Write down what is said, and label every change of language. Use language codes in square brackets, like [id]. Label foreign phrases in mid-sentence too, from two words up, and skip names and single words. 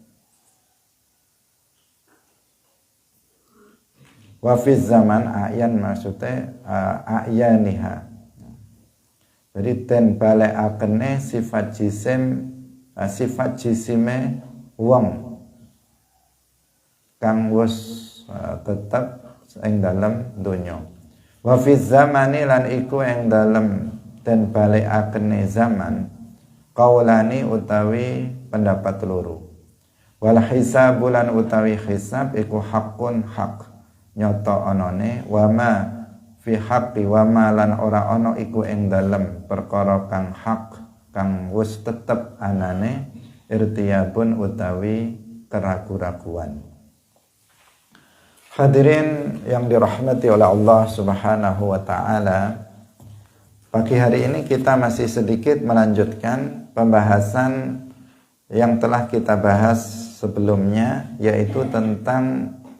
[ar] Wa fi zaman a'yan maksudnya a'yaniha. [jv] Jadi den balekakene sifat jisime wong kang wis tetep ing dalem donya. [ar] Wa fi zamani [jv] lan iku ing dalem den balekakene zaman qaulani utawi pendapat loro. [ar] Wal hisabu [jv] lan utawi hisab iku haqqun hak nyata anane [ar] wa ma fi haqqi wa ma [jv] lan ora ana iku ing dalem perkara kang hak kang wis tetep anane irtiyabun utawi keragu-raguan. [id] Hadirin yang dirahmati oleh Allah [ar] Subhanahu wa taala, [id] pagi hari ini kita masih sedikit melanjutkan pembahasan yang telah kita bahas sebelumnya, yaitu tentang